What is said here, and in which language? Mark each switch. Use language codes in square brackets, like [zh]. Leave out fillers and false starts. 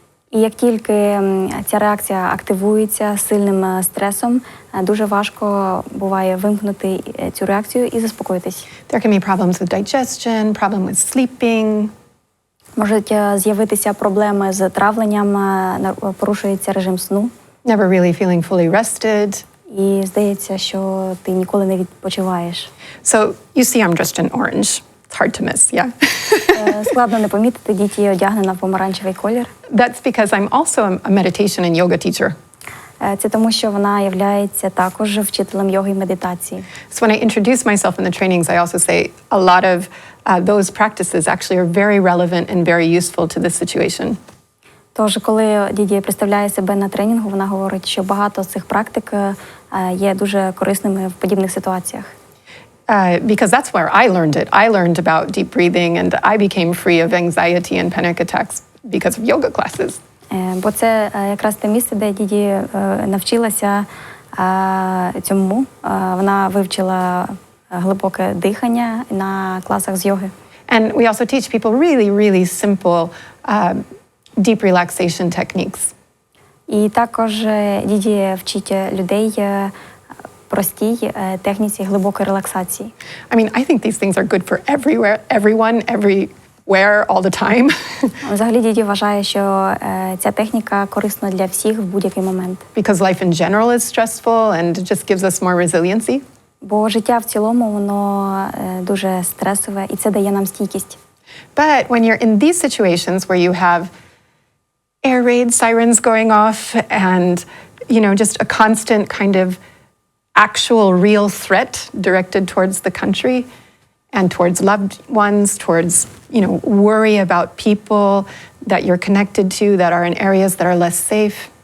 [uk] І як тільки ця реакція активується сильним стресом, дуже важко буває вимкнути цю реакцію і заспокоїтись. [en] There can be problems with digestion, problem with sleeping. [uk] Можуть з'явитися проблеми з травленням, порушується режим сну. [en] Never really feeling fully rested. [uk] І здається, що ти ніколи не відпочиваєш. [en] So you see I'm dressed in orange. It's hard to miss, yeah? [uk] Складно не помітити, Діді одягнена в помаранчевий колір. [en] That's because I'm also a meditation and yoga teacher. [uk] Це тому, що вона являється також вчителем йоги і медитації. [en] So when I introduce myself in the trainings, I also say a lot of those practices actually are very relevant and very useful to this situation. [uk] Тож, коли Діді представляє себе на тренінгу, вона говорить, що багато з цих практик є дуже корисними в подібних ситуаціях. [en] Because that's where I learned it. I learned about deep breathing and I became free of anxiety and panic attacks because of yoga classes. [uk] Бо це якраз те місце, де Діді навчилася цьому. Вона вивчила глибоке дихання на класах з йоги. [en] And we also teach people really, really simple deep relaxation techniques. [uk] І також Діді вчить людей простій техніці глибокої релаксації. [en] I mean, I think these things are good for everywhere, everyone, every wear all the time. [uk] Взагалі Діді вважає, що ця техніка корисна для всіх в будь-який момент. [en] Because life in general is stressful and it just gives us more resiliency. [uk] Бо життя в цілому, воно дуже стресове, і це дає нам стійкість. [en] But when you're in these situations where you have air raid sirens going off and, just a constant kind of actual real threat directed towards the country and towards loved ones, towards, worry about people that you're connected to that are in areas that are less safe.